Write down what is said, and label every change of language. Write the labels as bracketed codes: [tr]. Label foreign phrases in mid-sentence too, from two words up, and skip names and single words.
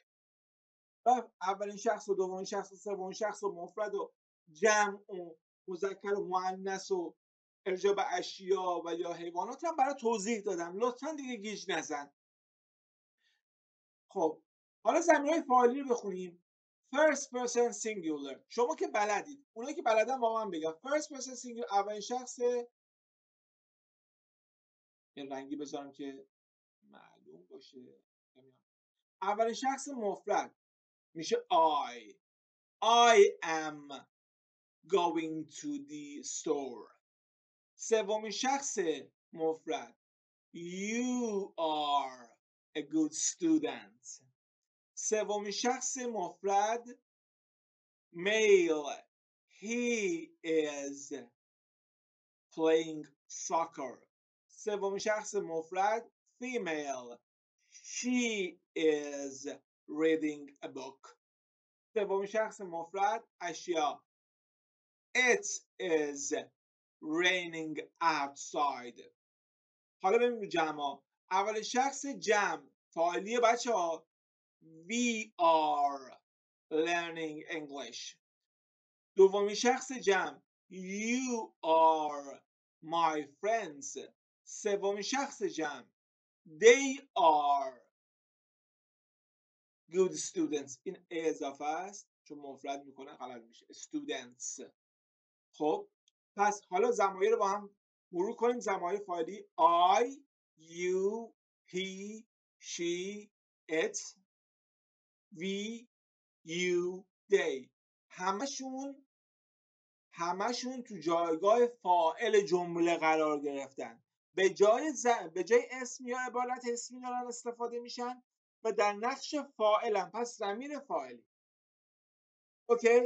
[fa] اولین شخص و دومین شخص و سومین شخص و مفرد و جمع و مذکر و مؤنث و ارجاع به اشیا و یا حیوانات هم برای توضیح دادم، لطفا دیگه گیج نزن. خب حالا ضمیرهای فاعلی رو بخونیم. [en] first person singular، [fa] شما که بلدید، اونایی که بلدن با من بگن [en] first person singular [fa] اولین شخص، یه رنگی بذارم که معلوم باشه، اولین شخص مفرد میشه [en] I am going to the store. [fa] سومین شخص مفرد [en] you are a good student. [fa] سومین شخص مفرد male [en] he is playing soccer. [fa] سومین شخص مفرد female [en] she is reading a book. [fa] سومین شخص مفرد اشیا [en] it is raining outside. [fa] حالا ببینیم جمع. اول شخص جمع فاعلیه بچه ها، [en] we are learning English. [fa] دومین شخص جمع [en] you are my friends. [fa] سومین شخص جمع [en] they are good students. [fa] این اضافه است چون مفرد میکنه غلط میشه students. خب پس حالا ضمایر رو با هم مرور کنیم. ضمایر فاعلی [en] I, you, he, she, it, we, you, they [fa] همشون تو جایگاه فاعل جمله قرار گرفتن. به جای اسم یا عبارت اسمی دارن استفاده میشن و در نقش فاعلن. پس ضمیر فاعلی. اوکی؟